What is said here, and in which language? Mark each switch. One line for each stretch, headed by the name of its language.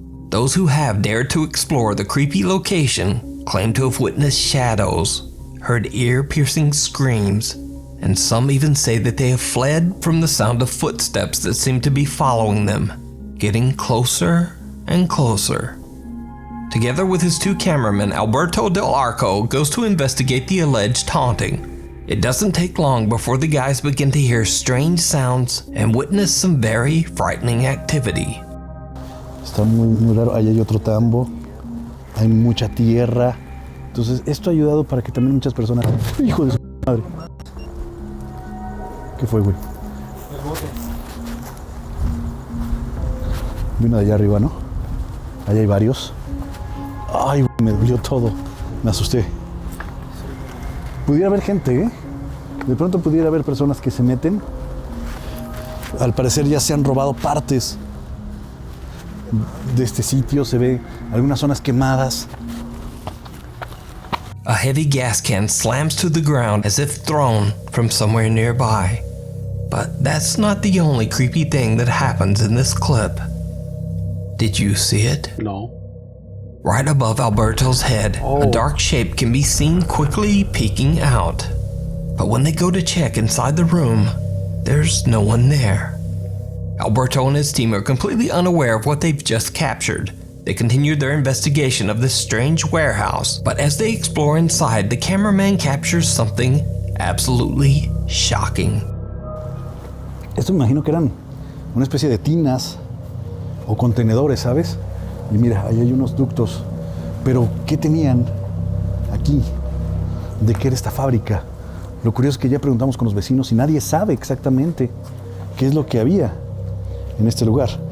English: Those who have dared to explore the creepy location claim to have witnessed shadows, heard ear-piercing screams, and some even say that they have fled from the sound of footsteps that seem to be following them, getting closer and closer. Together with his two cameramen, Alberto del Arco goes to investigate the alleged haunting. It doesn't take long before the guys begin to hear strange sounds and witness some very frightening activity.
Spanish: Está muy raro. Ahí hay otro tambo. hay mucha tierra. Entonces esto ha ayudado para que también muchas personas... ¡Hijo de su madre! ¿Qué fue, güey? El bote. Vino de allá arriba, ¿no? Allá hay varios. Ay, güey, me dolió todo. Me asusté. Pudiera haber gente, ¿eh? De pronto pudiera haber personas que se meten. Al parecer ya se han robado partes de este sitio. Se ve algunas zonas quemadas.
English: A heavy gas can slams to the ground as if thrown from somewhere nearby. But that's not the only creepy thing that happens in this clip. Did you see it? No. Right above Alberto's head, a dark shape can be seen quickly peeking out. But when they go to check inside the room, there's no one there. Alberto and his team are completely unaware of what they've just captured. They continued their investigation of this strange warehouse, but as they explore inside, the cameraman captures something absolutely shocking.
Spanish: Esto me imagino que eran una especie de tinas o contenedores, ¿sabes? Y mira, ahí hay unos ductos. Pero, ¿qué tenían aquí? ¿De qué era esta fábrica? Lo curioso es que ya preguntamos con los vecinos y nadie sabe exactamente qué es lo que había en este lugar.